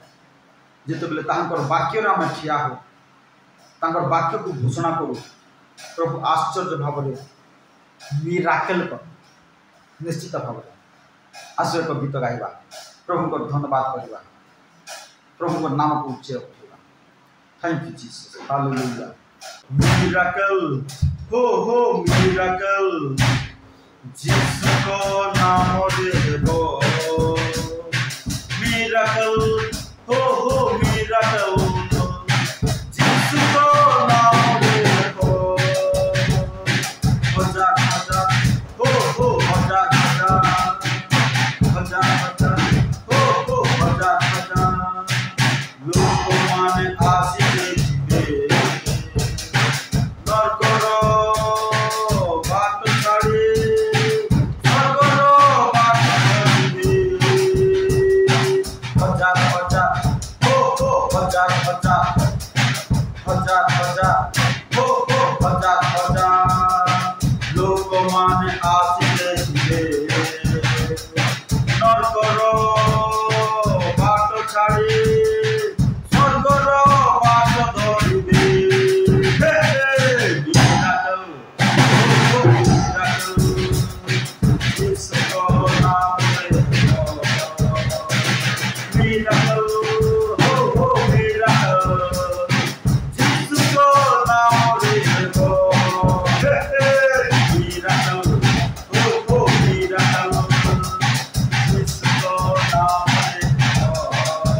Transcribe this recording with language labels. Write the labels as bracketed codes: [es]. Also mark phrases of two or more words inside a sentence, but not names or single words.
[nag] जिते बेले तांकर वाक्य आम ठिया हो, तांकर वाक्य को घोषणा करूँ, प्रभु आश्चर्य भाव में मिराकल कर। निश्चित भाव में आस एक गीत गाइबा, प्रभु को धन्यवाद करवा, प्रभु को नाम को उच्च रखा। [en] thank you Jesus, hallelujah. मिराकल हो मिराकल, [nag] जिसु को नाम देबो। मिराकल हो मिराकल, जिसु को नाम देबो। हजार हजार हो हजार हजार, हजार हजार हो हजार हजार। लोक माने आशिके जिबे, नरकर बाट छाड़ी स्वर्गर बाट धरिबे। हजार हजार हो हजार हजार, हजार हजार हो हजार हजार। लोक माने आशिके जिबे, नरकर बाट छाड़ी स्वर्गर बाट धरिबे। मिराकल हो मिराकल, जिसु को नाम देबो। मिराकल हो मिराकल, जिसु को नाम देबो। मिराकल हो मिराकल, जिसु को नाम देबो।